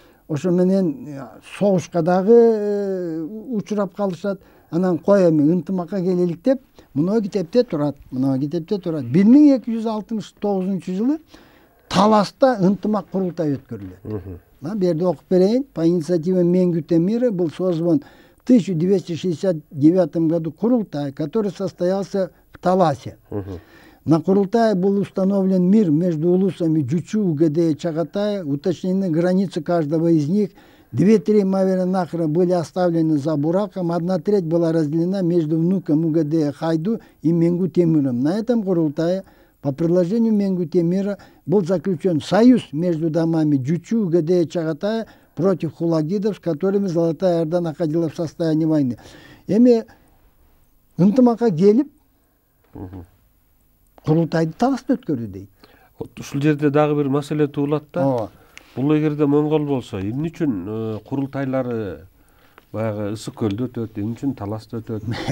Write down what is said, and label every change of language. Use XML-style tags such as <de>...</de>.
<ky>Ошо менен согушка дагы учурап калышат. Анан кой эми ынтымакка келелик деп мына китепте турат. 1269 жылы Таласта ынтымак курултай өткөрүлөт. Бу жерде окуп берейин.</ky> <ru>По инициативе Менгюте мира был созван в 1269 году курултай, который состоялся в Таласе. На курултае был установлен мир между улусами Джучу, Угадея, Чагатая, уточнены границы каждого из них. 2/3 Маверенахра были оставлены за Бураком, 1/3 была разделена между внуком Угадея Хайду и Менгу Темиром. На этом курултае по предложению Менгу Темира был заключен союз между домами Джучу, Угадея, Чагатая против хулагидов, с которыми Золотая Орда находилась в состоянии войны.</ru> <ky>Эми ынтымакка келип курултайды талашты өткөрдү дейт. Ушул жерде дагы бир маселе туулат да. Бул эгерде моңгол болсо, эмне үчүн курултайлары баягы Ысык көлдө өтөт, эмне үчүн Таласта өтөт?</ky>